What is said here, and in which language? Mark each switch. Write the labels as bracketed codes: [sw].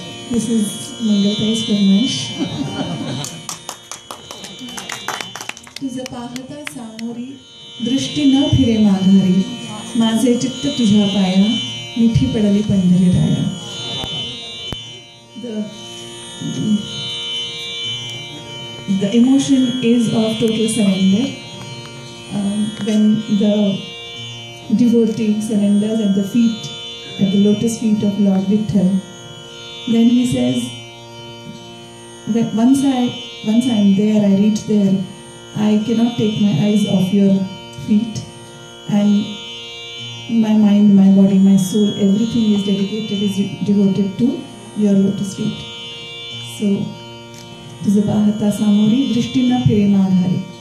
[en] This is Mangaltai's फरमाइश. [mr] तुझं पाहता सामोरी दृष्टी न फिरे माघारी माझे चित्त तुझ्या पाया मिठी पडली पंढरी राया. [en] The emotion is of total surrender. When the devotee surrenders at the lotus feet of Lord Vitthal, then he says, once I am there, I reach there, I cannot take my eyes off your feet, and my mind, my body, my soul, everything is devoted to your lotus feet. [mr] So, तुझं पाहता सामोरी दृष्टी न फिरे माघारी.